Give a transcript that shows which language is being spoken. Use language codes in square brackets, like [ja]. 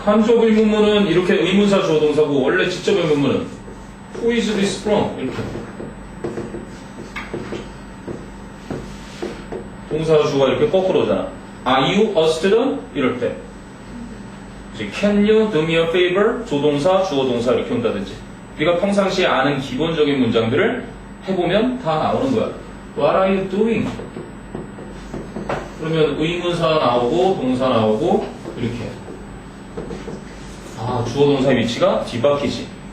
[ko] 간접 의문문은 이렇게 의문사 주어 동사고 원래 직접 의문문은 [en] Who is this from? [ko] 이렇게 동사 주어가 이렇게 거꾸로 오잖아. [en] Are you a student? [ko] 이럴 때 이제 [en] Can you do me a favor? [ko] 조동사, 주어 동사 이렇게 온다든지 우리가 평상시에 아는 기본적인 문장들을 해보면 다 나오는 거야. [en] What are you doing? [ko] 그러면 의문사 나오고 동사 나오고 이렇게 주어 동사 위치가 뒤바뀌지.